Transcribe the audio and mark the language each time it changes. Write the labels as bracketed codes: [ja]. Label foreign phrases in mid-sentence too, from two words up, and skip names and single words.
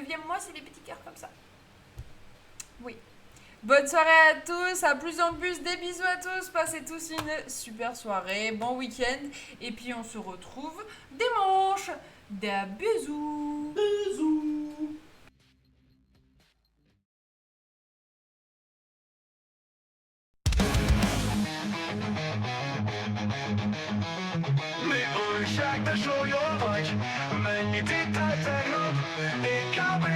[fr] 9e mois, c'est des petits cœurs comme ça. Oui. Bonne soirée à tous, à plus en plus, des bisous à tous, passez tous une super soirée, bon week-end, et puis on se retrouve dimanche. Des bisous. Bisous. [hu] Mi újság, te sólyom vagy? Mennyit ittál tegnap? Én kb.